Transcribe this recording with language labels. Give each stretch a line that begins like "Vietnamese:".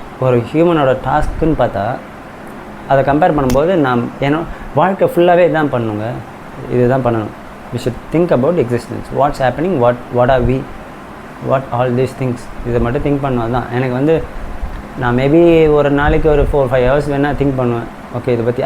Tamil: ஒரு ஹியூமனோட டாஸ்க்குன்னு பார்த்தா அதை கம்பேர் பண்ணும்போது நான் வாழ்க்கை ஃபுல்லாகவே இதுதான் பண்ணணுங்க, இதுதான் பண்ணணும்.
English: we should think about existence, what's happening, what are we, what all these things.
Tamil: இதை மட்டும் திங்க் பண்ணுவது தான் எனக்கு வந்து. நான் மேபி ஒரு நாளைக்கு ஒரு 4-5 ஹவர்ஸ் வேணால் திங்க் பண்ணுவேன். ஓகே, இதை பற்றி.